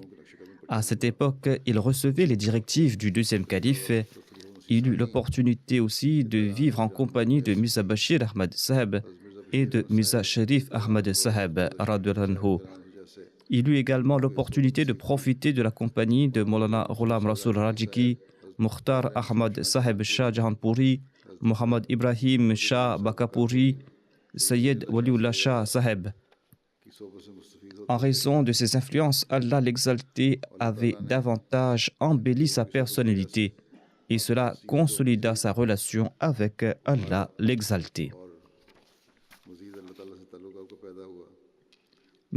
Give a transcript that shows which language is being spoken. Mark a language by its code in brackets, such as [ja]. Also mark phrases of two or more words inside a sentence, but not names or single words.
[fr] À cette époque, il recevait les directives du deuxième calife. Il eut l'opportunité aussi de vivre en compagnie de Mirza Bashir Ahmad Saheb et de Mirza Sharif Ahmad Saheb [ar] رضي الله عنه. [fr] Il eut également l'opportunité de profiter de la compagnie de Maulana Ghulam Rasoul Rajiki, Mukhtar Ahmad Saheb Shah Jahanpuri, Muhammad Ibrahim Shah Bakapuri, Sayyid Waliullah Shah Saheb. En raison de ses influences, Allah l'exalté avait davantage embelli sa personnalité et cela consolida sa relation avec Allah l'exalté. M.